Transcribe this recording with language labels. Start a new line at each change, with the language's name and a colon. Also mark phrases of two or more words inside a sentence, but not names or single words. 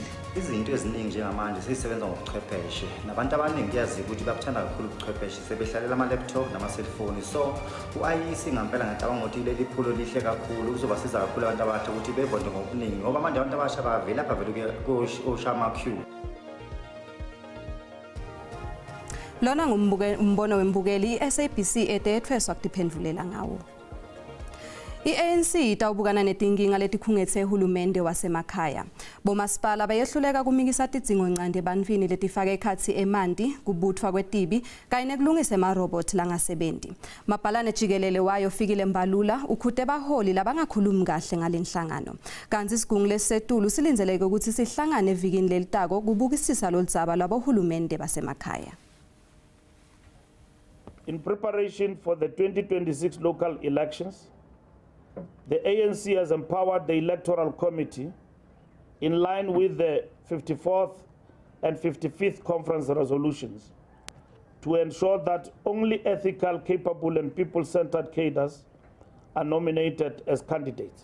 Zulu: Izinto eziningi njengamanje seyisebenza ngobuchwepheshe nabantu abaningi kuyazi ukuthi babuthanda kakhulu ubuchwepheshe sebehlalela ama-laptop nama-cellphone, so u-IEC ngampela ngicabanga ukuthi leli phulo lihle kakhulu kuzobasiza kakhulu abantu abasha ukuthi bevote ngobuningi ngoba manje abantu abasha bavela bavela kushama queue.
Swati: Lona ngumbono wembukeli i-SABC etethweswa kutiphendulela ngawo. I-ANC itawubukana netinkinga letikhungethe uhulumende wasemakhaya. Bomasipala bayehluleka kumikisa tidzingo ncande ebantfwini letifake ekhatsi emanti, kubutfwa kwetibi, kanye nekulungisa emarobot langasebenti. Mabhalane jikelele wayo Fikile Mbalula ukhute baholi labangakhulumi kahle ngalenhlangano. Kanti isigungu lesisetulu silindzeleke ukuthi sihlangane evikini lelitako kubukisisa loludzaba lwabohulumende basemakhaya.
English: In preparation for the 2026 local elections, the ANC has empowered the Electoral Committee in line with the 54th and 55th conference resolutions to ensure that only ethical, capable and people-centered cadres are nominated as candidates.